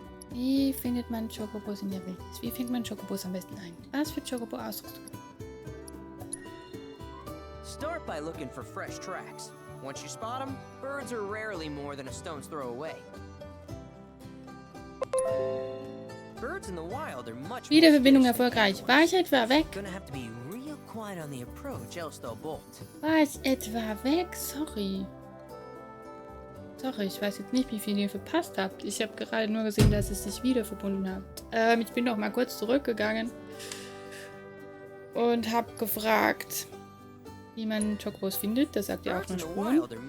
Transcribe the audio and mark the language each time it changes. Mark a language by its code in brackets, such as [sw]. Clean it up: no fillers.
[de] Wie findet man Chocobos in der Wildnis? Wie fängt man Chocobos am besten ein? Was für Chocobo-Ausrüstung? [en] Start by looking for fresh tracks. Once you spot them, birds are rarely more than a stone's throw away. Birds in the wild are much [de] Wiederverbindung erfolgreich. War ich etwa weg? [en] Gonna have to be real quiet on the approach, else they'll bolt. [de] War ich etwa weg? Sorry. Sorry, ich weiß jetzt nicht, wie viel ihr verpasst habt. Ich habe gerade nur gesehen, dass es sich wieder verbunden hat. Ich bin noch mal kurz zurückgegangen und habe gefragt, wie man Chocobos findet. Das sagt ja auch noch Spuren.